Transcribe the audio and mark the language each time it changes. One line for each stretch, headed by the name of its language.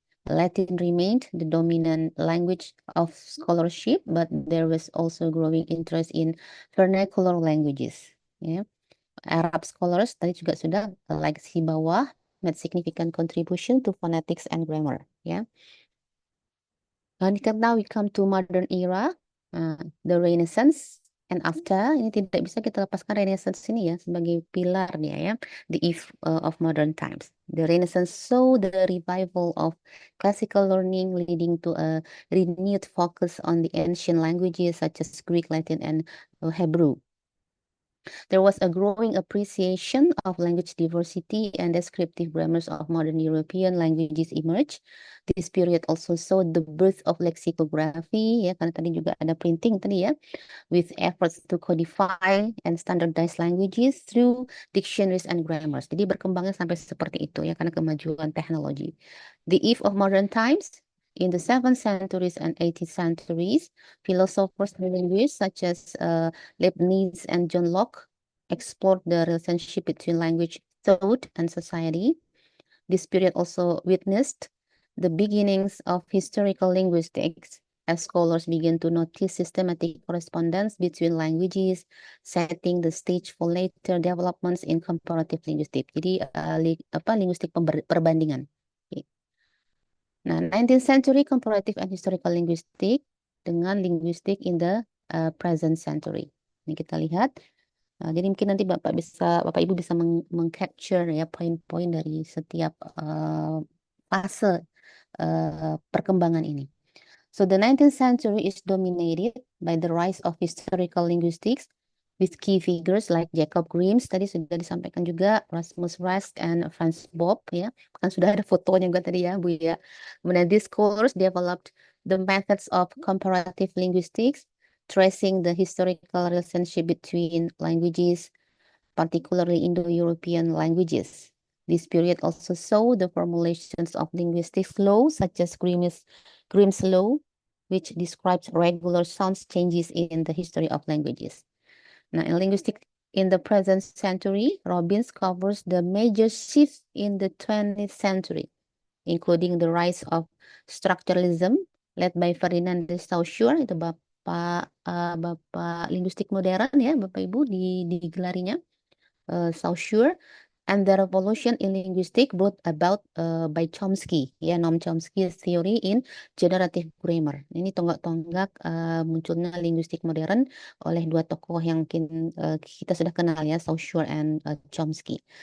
English: Latin remained the dominant language of scholarship, but there was also growing interest in vernacular languages. Ya. Arab scholars
Indonesian: tadi juga sudah
English: like
Indonesian: si bawah
English: made significant contribution to phonetics and grammar. Ya. Now we come to modern era, the Renaissance. And after,
Indonesian: ini tidak bisa kita lepaskan Renaissance ini ya sebagai pilar dia ya,
English: the eve of modern times. The Renaissance saw the revival of classical learning leading to a renewed focus on the ancient languages such as Greek, Latin, and Hebrew. There was a growing appreciation of language diversity and descriptive grammars of modern European languages emerged. This period also saw the birth of lexicography,
Indonesian: ya, karena tadi juga ada printing tadi ya,
English: with efforts to codify and standardize languages through dictionaries and grammars.
Indonesian: Jadi berkembangnya sampai seperti itu ya, karena kemajuan teknologi.
English: The eve of modern times. In the 7th centuries and 18th centuries, philosophers and linguists such as Leibniz and John Locke explored the relationship between language, thought, and society. This period also witnessed the beginnings of historical linguistics as scholars began to notice systematic correspondence between languages, setting the stage for later developments in comparative linguistics.
Indonesian: Jadi linguistik perbandingan. Nah,
English: 19th century comparative and historical linguistics
Indonesian: dengan linguistik
English: in the present century.
Indonesian: Ini kita lihat. Jadi mungkin nanti Bapak Ibu bisa mengcapture ya poin-poin dari setiap fase perkembangan ini.
English: So the 19th century is dominated by the rise of historical linguistics with key figures like Jacob Grimm,
Indonesian: tadi sudah disampaikan juga,
English: Rasmus Rask and Franz Bopp, ya.
Indonesian: Kan sudah ada fotonya juga tadi ya, Bu ya.
English: Kemudian these scholars developed the methods of comparative linguistics, tracing the historical relationship between languages, particularly Indo-European languages. This period also saw the formulations of linguistic law, such as Grimm's law, which describes regular sound changes in the history of languages. Now, in linguistics in the present century, Robbins covers the major shifts in the 20th century, including the rise of structuralism led by Ferdinand de Saussure,
Indonesian: itu Bapak linguistik modern ya, Bapak Ibu digelarinya Saussure,
English: and the revolution in linguistics brought about by Chomsky, ya, Noam Chomsky's theory in generative grammar.
Indonesian: Ini tonggak-tonggak munculnya linguistik modern oleh dua tokoh yang kita sudah kenal ya, Saussure and Chomsky.